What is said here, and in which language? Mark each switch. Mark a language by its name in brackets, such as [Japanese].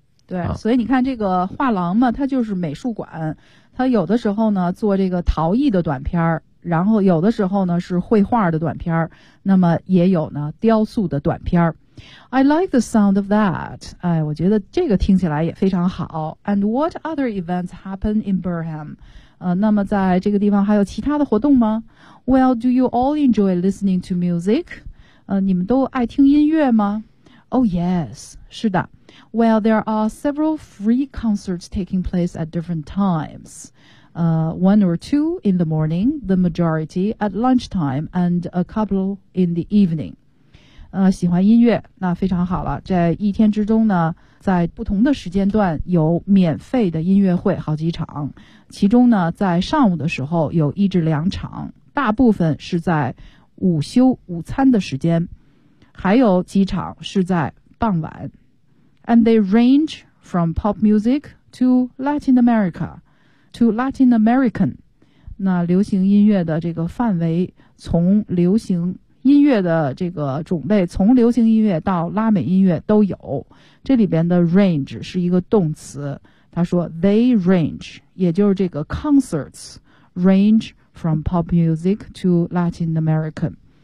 [Chinese] 对，所以你看这个画廊嘛，它就是美术馆，它有的时候呢做这个陶艺的短片，然后有的时候呢是绘画的短片，那么也有呢雕塑的短片。 [English] I like the sound of that. [Chinese] 哎，我觉得这个听起来也非常好。 [English] And what other events happen in Birmingham? [Chinese] 那么在这个地方还有其他的活动吗？ [English] Well, do you all enjoy listening to music? [Chinese] 你们都爱听音乐吗？ [English] Oh yes, [Chinese] 是的。 [English] Well, there are several free concerts taking place at different times. One or two in the morning, the majority at lunchtime, and a couple in the evening. [Chinese] 喜欢音乐，那非常好了。在一天之中呢，在不同的时间段有免费的音乐会好几场，其中呢，在上午的时候有一至两场，大部分是在午休午餐的时间，还有几场是在傍晚。 [English] And they range from pop music to Latin America, to Latin American. [Chinese] 那流行音乐的这个范围，从流行音乐的这个种类，从流行音乐到拉美音乐都有。这里边的 range 是一个动词，他说 [English] they range， [Chinese] 也就是这个 [English] concerts range from pop music to Latin American.